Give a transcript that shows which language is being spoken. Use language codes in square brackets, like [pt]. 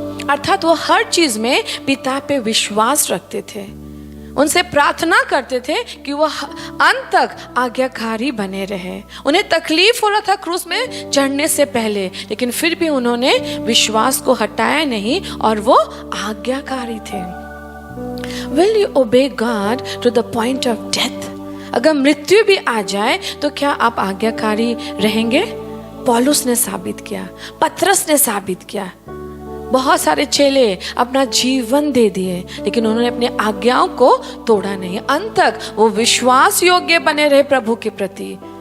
[hi] अर्थात वो हर चीज में पिता पे विश्वास रखते थे, उनसे प्रार्थना करते थे कि वो अंत तक आज्ञाकारी बने रहे। उन्हें तकलीफ हो रहा था क्रूस में चढ़ने से पहले, लेकिन फिर भी उन्होंने विश्वास को हटाया नहीं और वो आज्ञाकारी थे। [en] Will you obey God to the point of death? [hi] अगर मृत्यु भी आ जाए तो क्या आप आज्ञाकारी रहेंगे? पौलुस ने साबित किया, पतरस ने साबित किया। बहुत सारे चेले अपना जीवन दे दिए, लेकिन उन्होंने अपनी आज्ञाओं को तोड़ा नहीं। अंत तक वो विश्वास योग्य बने रहे प्रभु के प्रति।